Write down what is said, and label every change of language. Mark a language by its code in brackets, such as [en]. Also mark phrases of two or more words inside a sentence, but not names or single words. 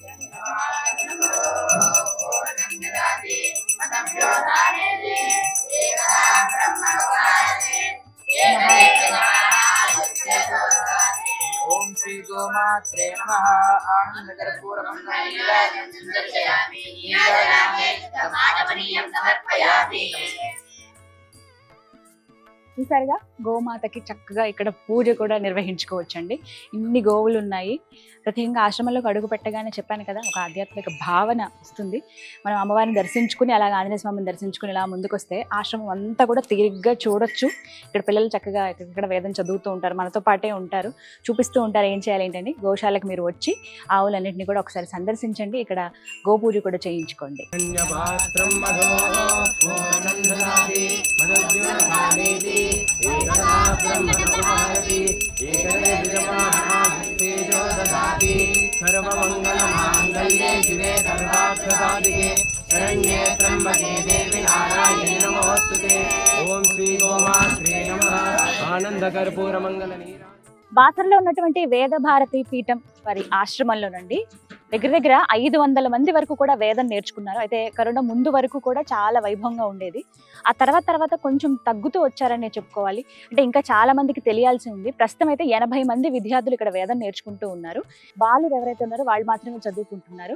[sa] ओम श्री गोमात्रे नमः आनन्दकर्पूरमङ्गलम् [te] చూసారుగా గోమాతకి చక్కగా ఇక్కడ పూజ కూడా నిర్వహించుకోవచ్చండి. ఇన్ని గోవులు ఉన్నాయి. ప్రత్యేకంగా ఆశ్రమంలోకి అడుగు పెట్టగానే చెప్పాను కదా, ఒక ఆధ్యాత్మిక భావన వస్తుంది. మనం అమ్మవారిని దర్శించుకుని అలాగే ఆంజనేయ స్వామిని దర్శించుకుని ఇలా ముందుకు వస్తే ఆశ్రమం అంతా కూడా తిరిగ్గా చూడొచ్చు. ఇక్కడ పిల్లలు చక్కగా ఇక్కడ వేదం చదువుతూ ఉంటారు, మనతో పాటే ఉంటారు, చూపిస్తూ ఉంటారు ఏం చేయాలి ఏంటని. గోశాలకు మీరు వచ్చి ఆవులన్నింటినీ కూడా ఒకసారి సందర్శించండి. ఇక్కడ గోపూజ కూడా చేయించుకోండి. [sa] सर्वमंगलमांगल्ये शिवे सर्वार्थसाधिके शरण्ये त्र्यंबके देवी नारायणी नमोस्तुते। ओम श्री गोमात्रे नमः आनंदकर्पूरमंगलनीरा [te] బాసరలో ఉన్నటువంటి వేద భారతి పీఠం వారి ఆశ్రమంలోనండి దగ్గర 500 మంది వరకు కూడా వేదం నేర్చుకున్నారు. అయితే కరోనా ముందు వరకు కూడా చాలా వైభవంగా ఉండేది. ఆ తర్వాత కొంచెం తగ్గుతూ వచ్చారని చెప్పుకోవాలి. అంటే ఇంకా చాలా మందికి తెలియాల్సి ఉంది. ప్రస్తుతం అయితే 80 మంది విద్యార్థులు ఇక్కడ వేదం నేర్చుకుంటూ ఉన్నారు. బాలురు ఎవరైతే ఉన్నారో వాళ్ళు మాత్రమే చదువుకుంటున్నారు.